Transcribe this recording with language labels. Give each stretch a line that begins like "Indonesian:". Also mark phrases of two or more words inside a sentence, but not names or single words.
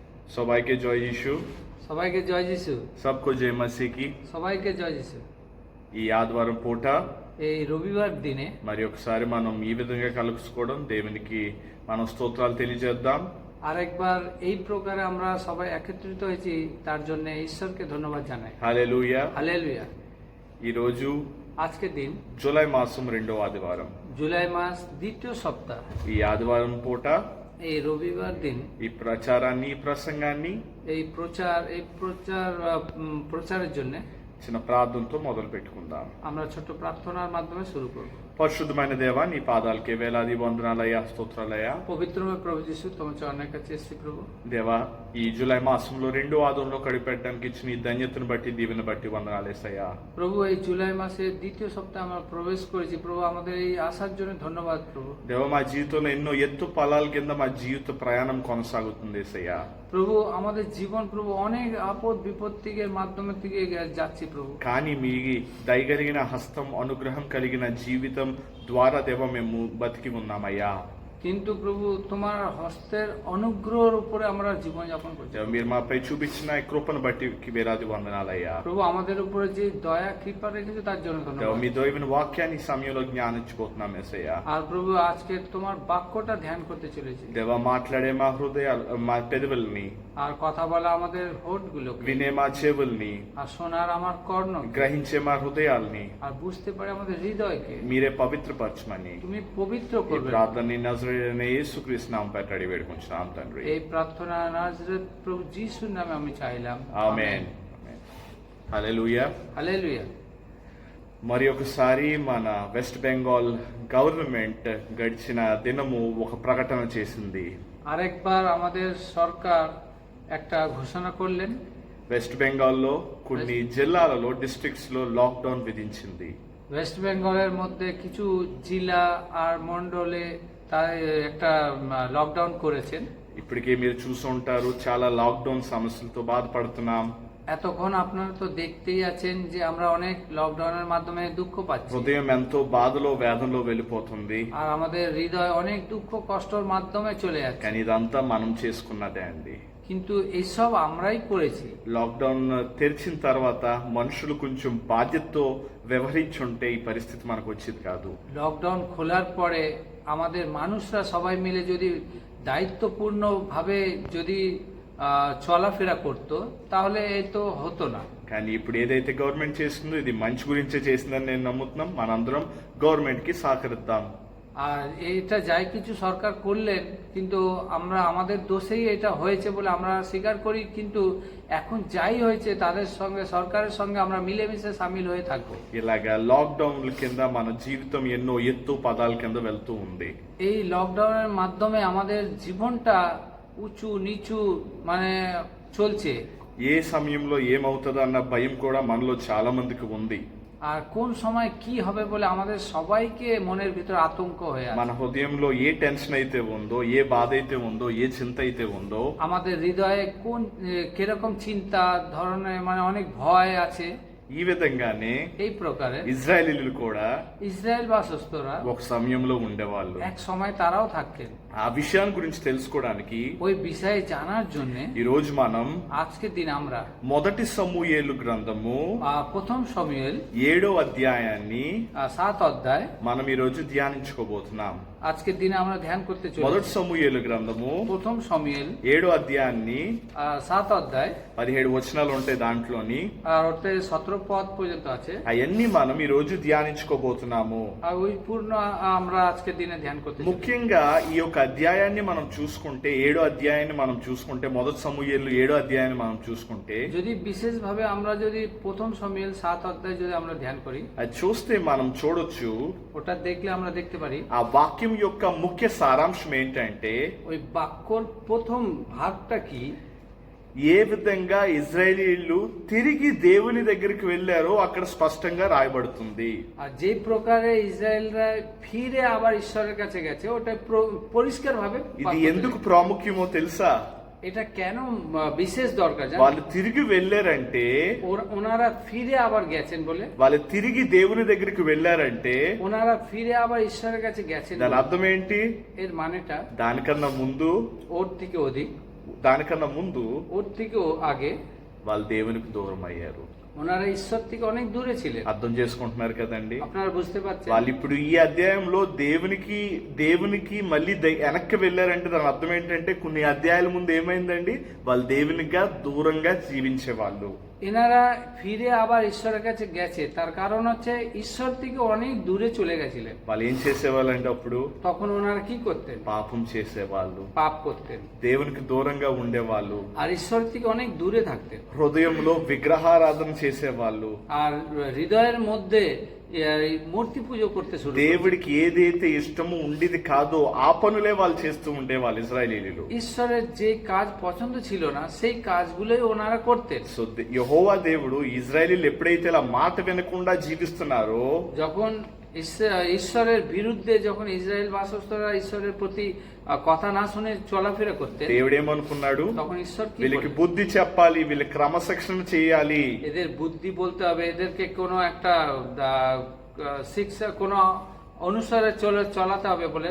Bangla: সবাইকে জয় যিশু। সবাইকে জয় যিশু।
Hindi: सबको जय मसीह की।
Bangla: সবাইকে জয় যিশু।
Telugu: ఈ ఆదివారం పూట
Bangla: এই রবিবার দিনে
Telugu: మరి ఒకసారి మనం ఈ విధంగా కలుసుకోవడం దేవునికి మనం స్తోత్రాలు తెలియజేద్దాం।
Bangla: আরেকবার এই প্রকারে আমরা সবাই একত্রিত হয়েছি, তার জন্য ঈশ্বরকে ধন্যবাদ জানাই।
Telugu: హల్లెలూయా।
Bangla: হালেলুয়া।
Telugu: ఈ రోజు
Bangla: আজকের দিন
Telugu: జూలై మాసం 2వ ఆదివారం।
Bangla: জুলাই মাস দ্বিতীয় সপ্তাহ।
Telugu: ఈ ఆదివారం పూట
Bangla: এই রবিবার দিন
Telugu: ఈ ప్రచారాన్ని ఈ ప్రసంగాన్ని
Bangla: এই প্রচারের জন্য
Telugu: చిన్న ప్రార్థనతో మొదలు పెట్టుకుందాం।
Bangla: আমরা ছোট প্রার্থনার মাধ্যমে শুরু করব।
Telugu: పరిశుద్ధమైన దేవా, నీ పాదాలకే వేలాది వందనాలయ్యా, స్తోత్రాలయ్యా।
Bangla: পবিত্রময় প্রভু যিশু, তোমার চরণের কাছে এসেছি প্রভু।
Telugu: దేవా, ఈ జూలై మాసంలో 2వ ఆదివారంలో కడిపెట్టడానికి ఇచ్చిన ఈ ధన్యతను బట్టి దీవెన బట్టి వందనాలేసయ్యా।
Bangla: প্রভু, এই জুলাই মাসের দ্বিতীয় সপ্তাহে আমরা প্রবেশ করেছি প্রভু, আমাদের এই আসার জন্য ধন্যবাদ প্রভু।
Telugu: దేవా, మా జీవితంలో ఎన్నో ఎత్తు పలాల కింద మా జీవిత ప్రయాణం కొనసాగుతుంది యేసయ్యా।
Bangla: প্রভু, আমাদের জীবন প্রভু অনেক আপদ বিপত্তির মাধ্যমে থেকে যাচ্ছি প্রভু,
Telugu: కానీ మీ దయగలిగిన హస్తం, అనుగ్రహం కలిగిన జీవితం ద్వారా దేవా మేము బతికి ఉన్నామయ్యా।
Bangla: কিন্তু প্রভু তোমার হস্তের অনুগ্রহের উপরে আমরা জীবন যাপন করছি।
Telugu: దేవా, మీరు మాపై చూపించిన ఈ కృపను బట్టి వేలాది వందనాలయ్యా।
Bangla: প্রভু, আমাদের উপরে যে দয়া కృపা রেখেছো তার জন্য
Telugu: దేవా,
Bangla: ধন্যবাদ।
Telugu: మీ దైవమైన వాక్యాన్ని ఈ సమయంలో జ్ఞానించబోతున్నాం యేసయ్యా।
Bangla: আর প্রভু, আজকে তোমার বাক্যটা ধ্যান করতে চলেছি।
Telugu: దేవా, మాట్లాడే మా హృదయాలు, మా పెదవుల్ని,
Bangla: আর কথা বলা আমাদের হোঠগুলো,
Telugu: వినే మా చెవుల్ని,
Bangla: আর শোনার আমার কর্ণ,
Telugu: గ్రహించే మా హృదయాల్ని
Bangla: আর বুঝতে পারে আমাদের হৃদয়কে
Telugu: మీరే పవిత్రపరచమని
Bangla: তুমি పవిত্র
Telugu: ఈ
Bangla: করবে।
Telugu: ప్రార్థనని నజరేయుడైన యేసుక్రీస్తు నామం పేరట అడిగి వేడుకుంటున్నాం తండ్రి।
Bangla: এই প্রার্থনা নাজরেত প্রভু যিশুর নামে আমি চাইলাম,
Telugu: ఆమేన్। హల్లెలూయా।
Bangla: হালেলুয়া।
Telugu: మరి ఒకసారి మన వెస్ట్ బెంగాల్ గవర్నమెంట్ గడిచిన దినము ఒక ప్రకటన చేసింది।
Bangla: আরেকবার আমাদের সরকার একটা ঘোষণা করলেন,
Telugu: వెస్ట్ బెంగాల్లో కొన్ని జిల్లాలలో డిస్ట్రిక్ట్స్ లో లాక్డౌన్ విధించింది।
Bangla: ওয়েস্ট বেঙ্গলের মধ্যে কিছু জেলা আর মন্ডলে তার একটা লকডাউন করেছেন।
Telugu: ఇప్పటికే మీరు చూసుంటారు, చాలా లాక్డౌన్ సమస్యలతో బాధపడుతున్నాం।
Bangla: এতক্ষণ আপনারা তো দেখতেই আছেন যে আমরা অনেক লকডাউনের মাধ্যমে দুঃখ পাচ্ছি,
Telugu: హృదయం ఎంతో బాధలో వేదనలో వెళ్ళిపోతుంది।
Bangla: আর আমাদের হৃদয় অনেক দুঃখ কষ্টর মাধ্যমে চলে যাচ্ছে।
Telugu: కానీ ఇదంతా మనం చేసుకున్నదే అండి।
Bangla: কিন্তু এইসব আমরাই করেছি।
Telugu: లాక్డౌన్ తెరిచిన తర్వాత మనుషులు కొంచెం బాధ్యతతో వ్యవహరించుంటే ఈ పరిస్థితి మనకు వచ్చేది కాదు।
Bangla: লকডাউন খোলার পরে আমাদের মানুষরা সবাই মিলে যদি দায়িত্বপূর্ণ ভাবে যদি চলাফেরা করতো তাহলে এই তো হতো না।
Telugu: కానీ ఇప్పుడు ఏదైతే గవర్నమెంట్ చేస్తుందో ఇది మంచి గురించే చేసిందని నేను నమ్ముతున్నాం। మనందరం గవర్నమెంట్ కి సహకరిద్దాం।
Bangla: আর এটা যাই কিছু সরকার করলেন, কিন্তু আমরা আমাদের দোষেই এটা হয়েছে বলে আমরা স্বীকার করি, কিন্তু এখন যাই হয়েছে তাদের সঙ্গে, সরকারের সঙ্গে আমরা মিলেমিশে সামিল হয়ে থাকবো।
Telugu: ఇలాగా లాక్డౌన్ కింద మన జీవితం ఎన్నో ఎత్తు పదాల కింద వెళ్తూ ఉంది।
Bangla: এই লকডাউনের মাধ্যমে আমাদের জীবনটা উঁচু নিচু মানে চলছে।
Telugu: ఏ సమయంలో ఏమవుతుందో అన్న భయం కూడా మనలో చాలా మందికి ఉంది।
Bangla: আর কোন সময় কি হবে বলে আমাদের সবাইকে মনের ভিতর আতঙ্ক হয়ে আছে।
Telugu: మన హృదయంలో ఏ టెన్షన్ అయితే ఉందో, ఏ బాధ అయితే ఉందో, ఏ చింత అయితే ఉందో,
Bangla: আমাদের হৃদয়ে কোন কিরকম চিন্তা ধরনের মানে অনেক ভয় আছে।
Telugu: ఈ విధంగానే
Bangla: এই প্রকারে
Telugu: ఇజ్రాయేలీలు కూడా
Bangla: ইসরায়েল বাসস্থরা
Telugu: ఒక సమయంలో ఉండేవాళ్ళు।
Bangla: এক সময় তারাও থাকতেন।
Telugu: ఆ విషయాన్ని గురించి తెలుసుకోవడానికి
Bangla: ওই বিষয়ে জানার জন্য
Telugu: ఈ రోజు మనం
Bangla: আজকের দিন আমরা
Telugu: మొదటి సమూయేలు గ్రంథము
Bangla: প্রথম సమూయేল
Telugu: 7వ అధ్యాయాన్ని
Bangla: 7 অধ্যায়
Telugu: మనం ఈ రోజు ధ్యానించుకోబోతున్నాం।
Bangla: আজকের দিনে আমরা ধ্যান করতে
Telugu: మొదటి
Bangla: চলেছি।
Telugu: సమూయేలు గ్రంథము
Bangla: প্রথম সমূয়েল
Telugu: 7వ అధ్యాయాన్ని
Bangla: 7 অধ্যায়
Telugu: 17 వచనాలు ఉంటాయి దాంట్లోని।
Bangla: আর ওতে 17 পদ পর্যন্ত আছে।
Telugu: అవన్నీ మనం ఈ రోజు ధ్యానించుకోబోతున్నాము।
Bangla: আর ওই পূর্ণ আমরা আজকের দিনে ধ্যান করতে চলেছি।
Telugu: ముఖ్యంగా ఈ యొక్క అధ్యాయాన్ని మనం చూసుకుంటే, 7వ అధ్యాయాన్ని మనం చూసుకుంటే, మొదటి సమూయేలు 7వ అధ్యాయాన్ని మనం చూసుకుంటే,
Bangla: যদি বিশেষভাবে আমরা যদি প্রথম সমূয়েল 7 অধ্যায় যদি আমরা ধ্যান করি,
Telugu: అది చూస్తే మనం చూడొచ్చు
Bangla: ওটা দেখলে আমরা দেখতে পারি
Telugu: ఆ వాక్యం యొక్క ముఖ్య సారాంశం ఏంటంటే
Bangla: ওই বাক্যর প্রথম ভাগটা কি,
Telugu: ఏ విధంగా ఇజ్రాయేలీలు తిరిగి దేవుని దగ్గరికి వెళ్ళారో అక్కడ స్పష్టంగా రాయబడుతుంది।
Bangla: আর যে প্রকারে ইসরায়েলরা ফিরে আবার ঈশ্বরের কাছে গেছে ওটা পরিষ্কার ভাবে।
Telugu: ఇది ఎందుకు ప్రాముఖ్యమో తెలుసా?
Bangla: এটা কেন বিশেষ দরকার জানেন?
Telugu: వాళ్ళు తిరిగి వెళ్ళారంటే,
Bangla: ওনারা ফিরে আবার গেছেন বলে,
Telugu: వాళ్ళు తిరిగి దేవుని దగ్గరికి వెళ్ళారంటే
Bangla: ওনারা ফিরে আবার ঈশ্বরের কাছে গেছেন
Telugu: దాని
Bangla: বলে।
Telugu: అర్థం ఏంటి?
Bangla: এর মানেটা
Telugu: దానికన్నా ముందు
Bangla: ওর থেকে অধিক
Telugu: దానికన్నా ముందు
Bangla: ওর থেকেও আগে
Telugu: వాళ్ళు దేవునికి దూరం అయ్యారు.
Bangla: ওনারা ঈশ্বর থেকে অনেক দূরে ছিলেন।
Telugu: అర్థం చేసుకుంటున్నారు కదండి?
Bangla: আপনারা বুঝতে পারছেন?
Telugu: వాళ్ళు ఇప్పుడు ఈ అధ్యాయంలో దేవునికి మళ్ళీ వెనక్కి వెళ్ళారంటే దాని అర్థం ఏంటంటే కొన్ని అధ్యాయాల ముందు ఏమైందండి, వాళ్ళు దేవునిగా దూరంగా జీవించే వాళ్ళు.
Bangla: এনারা ফিরে আবার ঈশ্বরের কাছে গেছে, তার কারণ হচ্ছে ঈশ্বর থেকে অনেক দূরে চলে গেছিলেন।
Telugu: వాళ్ళు ఏం చేసేవాళ్ళంటే అప్పుడు
Bangla: তখন ওনারা কি করতেন?
Telugu: పాపం చేసేవాళ్ళు,
Bangla: পাপ করতেন
Telugu: దేవునికి దూరంగా ఉండేవాళ్ళు,
Bangla: আর ঈশ্বর থেকে অনেক দূরে থাকতেন।
Telugu: హృదయంలో విగ్రహారాధన చేసేవాళ్ళు,
Bangla: আর হৃদয়ের মধ্যে মূর্তি পুজো করতে শুরু করতেন।
Telugu: దేవుడికి ఏదైతే ఇష్టమో ఉండేది కాదో ఆ పనులే వాళ్ళు చేస్తూ ఉండేవాళ్ళు ఇశ్రాయేలీయులు.
Bangla: ঈশ্বরের যে কাজ পছন্দ ছিল না সেই কাজগুলোই ওনারা করতেন।
Telugu: సో యెహోవా దేవుడు ఇశ్రాయేలీయులు ఎప్పుడైతే ఇలా మాట వినకుండా జీవిస్తున్నారో,
Bangla: যখন ঈশ্বরের বিরুদ্ধে যখন ইসরায়েল বাসস্থরা ঈশ্বরের প্রতি কথা না শুনে চলাফেরা করতেন,
Telugu: దేవుడు ఏమనుకున్నాడు,
Bangla: তখন ঈশ্বর কি
Telugu: వీళ్ళకి
Bangla: বললেন?
Telugu: బుద్ధి చెప్పాలి, వీళ్ళ క్రమశిక్షణ చేయాలి,
Bangla: এদের বুদ্ধি বলতে হবে, এদেরকে কোনো একটা শিক্ষা কোনো অনুসারে চলাতে হবে বলে